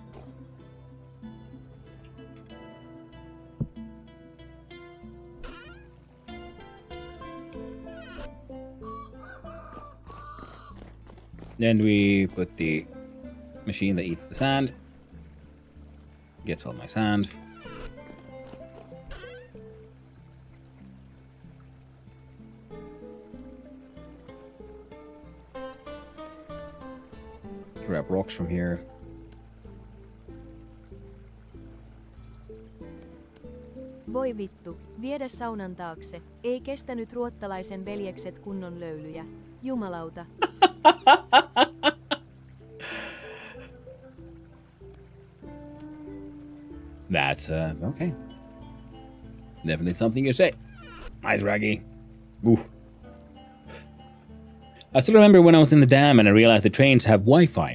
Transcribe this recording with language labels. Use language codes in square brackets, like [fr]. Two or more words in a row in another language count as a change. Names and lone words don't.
[en] Then we put the machine that eats the sand. Gets all my sand. Grab rocks from here. [fi] Voi vittu, viedä saunan taakse. Ei kestänyt ruottalaisen veljekset kunnon löylyjä. Jumalauta. [en] That's, okay. Definitely something you say. Nice, Raggy. Oof. I still remember when I was in the dam and I realized the trains have Wi-Fi.